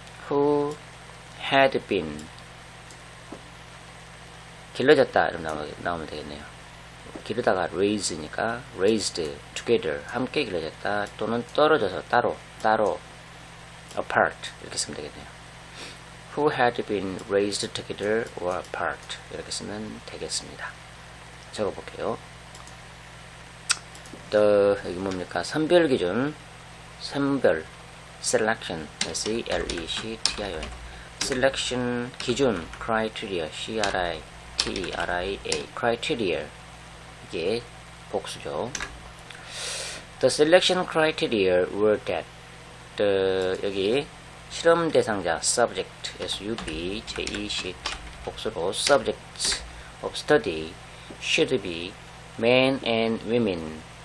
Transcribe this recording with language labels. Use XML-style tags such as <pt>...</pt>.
<en>who had been</en> <ko>길러졌다 이러면 나오면 되겠네요. 기르다가 raise니까</ko> <en>raised together</en> <ko>함께 길러졌다 또는 떨어져서 따로 apart 이렇게 쓰면 되겠네요.</ko> <en>who had been raised together or apart</en> <ko>이렇게 쓰면 되겠습니다. 적어볼게요. 여기 뭡니까? 선별 기준 선별 selection S-E-L-E-C-T-I-O-N selection 기준 criteria C-R-I-T-E-R-I-A criteria 이게 복수죠.</ko> <en>The selection criteria were that</en> <ko>여기 실험 대상자</ko> <en>subject S-U-B-J-E-C-T</en> <ko>복수로</ko> <en>subjects of study should be men and women</en>